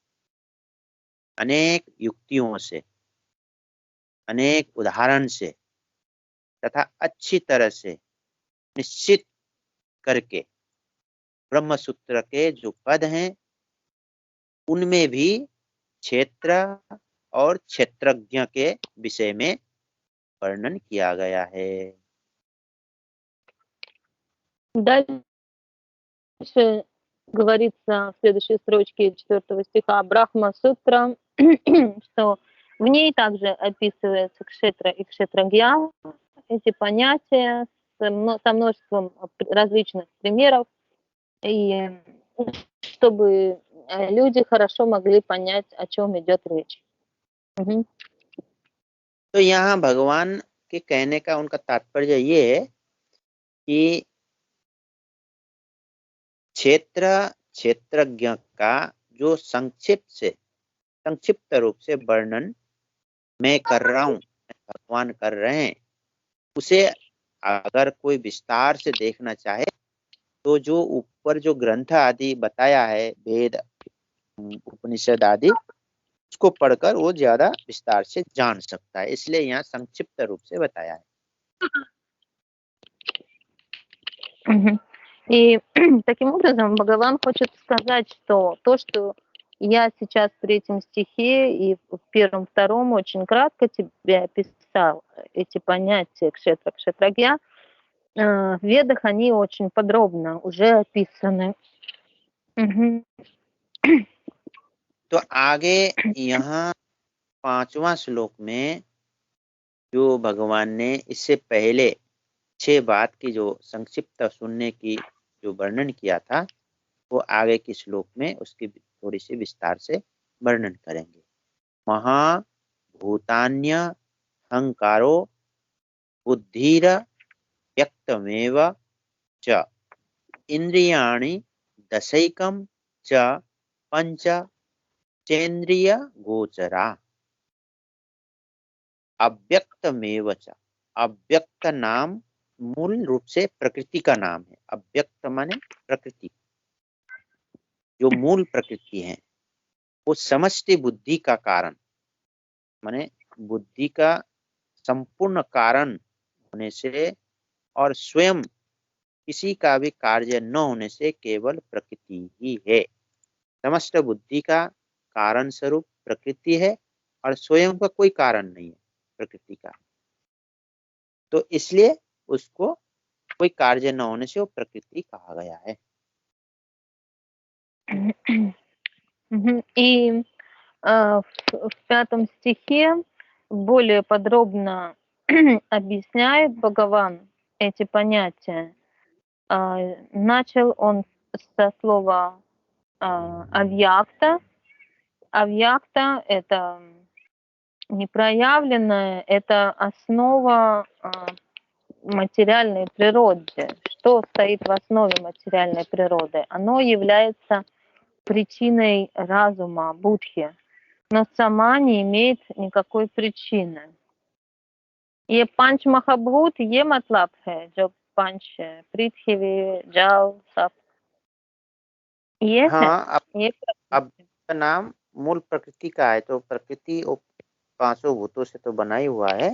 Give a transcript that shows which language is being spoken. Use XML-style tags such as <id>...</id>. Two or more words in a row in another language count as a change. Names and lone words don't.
<hi>अनेक युक्तियों से, अनेक उदाहरण से तथा अच्छी तरह से निश्चित करके ब्रह्मसूत्र के जो पद हैं उनमें भी क्षेत्र और क्षेत्रज्ञ के विषय में वर्णन किया गया है।</hi> <ru>Дальше говорится в следующей строчке 4 стиха Брахма Сутра, что в ней также описывается кшетра и кшетрагья, эти понятия со множеством различных примеров, и чтобы люди хорошо могли понять, о чем идет речь.</ru> <hi>तो यहाँ भगवान के कहने का उनका तात्पर्य ये है कि क्षेत्र क्षेत्रज्ञ का जो संक्षिप्त रूप से वर्णन मैं कर रहा हूँ, भगवान कर रहे हैं, उसे अगर कोई विस्तार से देखना चाहे तो जो ऊपर जो ग्रंथ आदि बताया है, वेद उपनिषद आदि, उसको पढ़कर वो ज्यादा विस्तार से जान सकता है। इसलिए यहाँ संक्षिप्त रूप से बताया है।</hi> <ru>И таким образом Бхагаван хочет сказать, что то, что я сейчас в 3 стихе и в 1, 2 очень кратко тебе описал эти понятия кшетра, кшетрагья, в Ведах они очень подробно уже описаны. Мгм.</ru> <hi>तो आगे यहाँ 5वां श्लोक में जो भगवान ने इससे पहले 6 बात की जो संक्षिप्त सुनने की जो वर्णन किया था, वो आगे के श्लोक में उसकी थोड़ी सी विस्तार से वर्णन करेंगे।</hi> <sa>महाभूतान्य हंकारो बुद्धिर व्यक्तमेव च इंद्रियाणि दशैकम च पंच चेन्द्रिय गोचरा। अव्यक्तमेव च,</sa> <hi>अव्यक्त नाम मूल रूप से प्रकृति का नाम है। अव्यक्त माने प्रकृति, जो मूल प्रकृति है वो समष्टि बुद्धि का कारण माने बुद्धि का संपूर्ण कारण होने से और स्वयं किसी का भी कार्य न होने से केवल प्रकृति ही है। समस्त बुद्धि का कारण स्वरूप प्रकृति है और स्वयं का कोई कारण नहीं है प्रकृति का, तो इसलिए उसको कोई कार्य न होने से वो प्रकृति कहा गया है।</hi> <ru>И в 5 стихе более подробно объясняет Бхагаван эти понятия. Начал он со слова авьякта. Авьякта — это непроявленное, это основа материальной природы. Что стоит в основе материальной природы? Оно является причиной разума, будхи, но сама не имеет никакой причины.</ru> <hi>ये पांच महाभूत ये मतलब है जो पांच पृथ्वी जल सब ये है। हाँ, ये अब का नाम मूल प्रकृति का है, तो प्रकृति वो 5 भूतों से तो बना ही हुआ है।</hi>